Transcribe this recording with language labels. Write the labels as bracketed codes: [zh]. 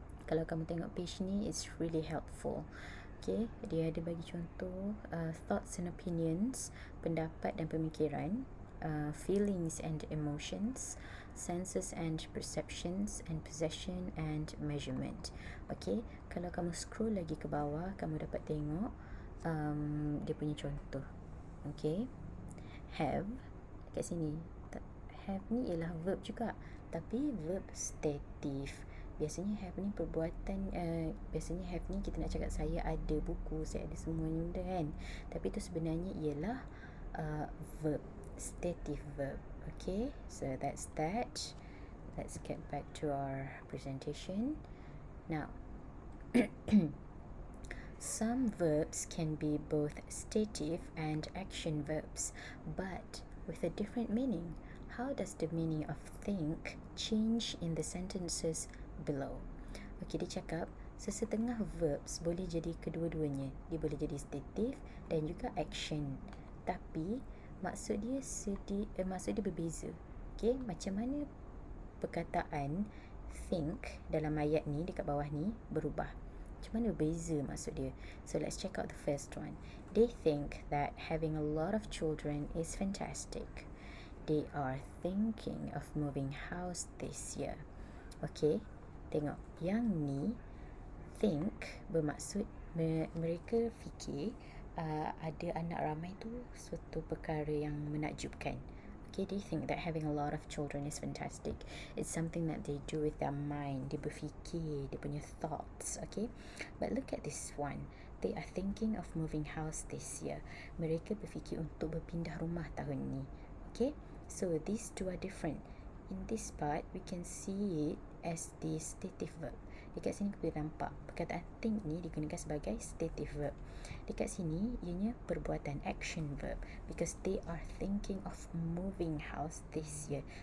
[ms] Kalau kamu tengok page ni, [en] it's really helpful. [ms] Okay, dia ada bagi contoh [en] thoughts and opinions, [ms] pendapat dan pemikiran. [en] feelings and emotions, senses and perceptions, and possession and measurement. [ms] Okay, kalau kamu scroll lagi ke bawah, kamu dapat tengok dia punya contoh. Okay, have kat sini. Have ni ialah verb juga, tapi verb stative. Biasanya have ni perbuatan, biasanya have ni kita nak cakap saya ada buku, saya ada semuanya benda kan. Tapi itu sebenarnya ialah verb, stative verb. [en] Okay, so that's that. Let's get back to our presentation. Now, some verbs can be both stative and action verbs, but with a different meaning. How does the meaning of think change in the sentences below? [ms] Okay, dia cakap sesetengah verbs boleh jadi kedua-duanya. Dia boleh jadi stative dan juga action. Tapi maksud dia berbeza. Okay, macam mana perkataan think dalam ayat ni dekat bawah ni berubah? Macam mana berbeza maksud dia? [en] So let's check out the first one. They think that having a lot of children is fantastic. They are thinking of moving house this year. [ms] Okay, tengok. Yang ni, think bermaksud mereka fikir ada anak ramai tu suatu perkara yang menakjubkan. [en] Okay, they think that having a lot of children is fantastic. It's something that they do with their mind. [ms] Dia berfikir, dia punya [en] thoughts. Okay, but look at this one. They are thinking of moving house this year. [ms] Mereka berfikir untuk berpindah rumah tahun ni. [en] Okay, so these two are different. In this part, we can see it as the stative verb. [ms] Dekat sini kita boleh nampak perkataan think ni digunakan sebagai stative verb. Dekat sini ianya perbuatan [en] action verb, because they are thinking of moving house this year.